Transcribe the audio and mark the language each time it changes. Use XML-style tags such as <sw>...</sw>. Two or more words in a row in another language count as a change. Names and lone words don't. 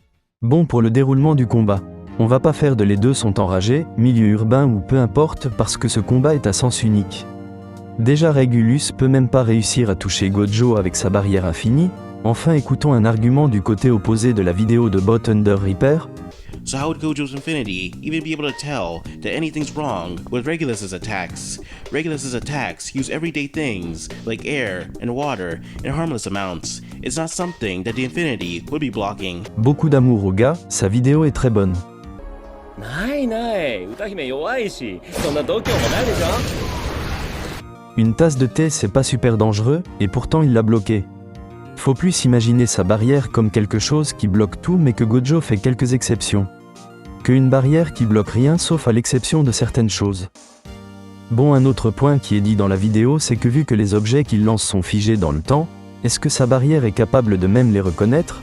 <fr>Bon pour le déroulement du combat. On va pas faire de les deux sont enragés, milieu urbain ou peu importe parce que ce combat est à sens unique. Déjà Régulus peut même pas réussir à toucher Gojo avec sa barrière infinie. Enfin écoutons un argument du côté opposé de la vidéo de Bot Under Reaper.</fr> <en>So how would Gojo's Infinity even be able to tell that anything's wrong with Regulus's attacks? Regulus's attacks use everyday things like air and water in harmless amounts. It's not something that the Infinity would be blocking.</en> <fr>Beaucoup d'amour au gars, sa vidéo est très bonne.</fr> <ja>ないない歌姫弱いしそんな度胸もないでしょ</ja> <fr>Une tasse de thé c'est pas super dangereux, et pourtant il l'a bloqué. Faut plus imaginer sa barrière comme quelque chose qui bloque tout mais que Gojo fait quelques exceptions. Que une barrière qui bloque rien sauf à l'exception de certaines choses. Bon un autre point qui est dit dans la vidéo c'est que vu que les objets qu'il lance sont figés dans le temps, est-ce que sa barrière est capable de même les reconnaître?</fr>